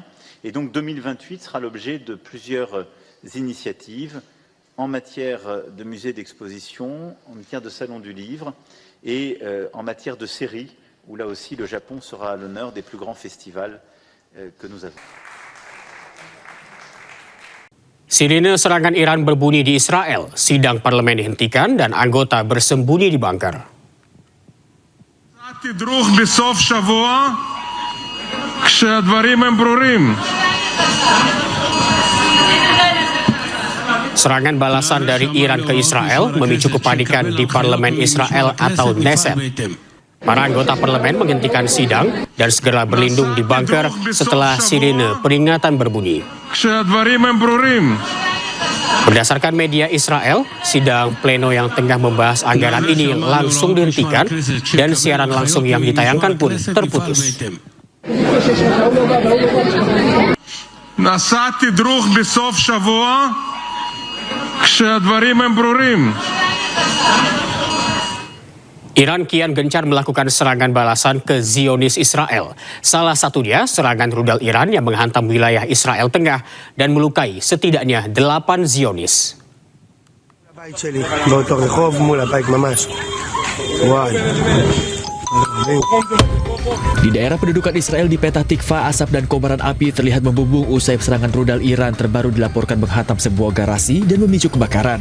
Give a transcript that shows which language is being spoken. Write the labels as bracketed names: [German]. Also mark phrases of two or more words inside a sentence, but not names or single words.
[French] Et donc 2028 sera l'objet de plusieurs initiatives en matière de musées d'exposition, en matière de salon du livre et en matière de séries, où là aussi le Japon sera à l'honneur des plus grands festivals que nous avons. [Indonesian] Sirine serangan Iran berbunyi di Israel, sidang parlemen dihentikan dan anggota bersembunyi di bunker. [Hebrew] תדרוך בסוף שבוע כשהדברים הם ברורים. [Indonesian] Serangan balasan dari Iran ke Israel memicu kepanikan di parlemen Israel atau Knesset. Para anggota parlemen menghentikan sidang dan segera berlindung di bunker setelah sirine peringatan berbunyi. Berdasarkan media Israel, sidang pleno yang tengah membahas anggaran ini langsung dihentikan dan siaran langsung yang ditayangkan pun terputus. [Hebrew] נעשה תדרוך בסוף שבוע כשהדברים הם ברורים. [Indonesian] Iran kian gencar melakukan serangan balasan ke Zionis Israel. Salah satunya serangan rudal Iran yang menghantam wilayah Israel Tengah dan melukai setidaknya 8 Zionis. Di daerah pendudukan Israel di Petah Tikva, asap dan kobaran api terlihat membumbung usai serangan rudal Iran terbaru dilaporkan menghantam sebuah garasi dan memicu kebakaran.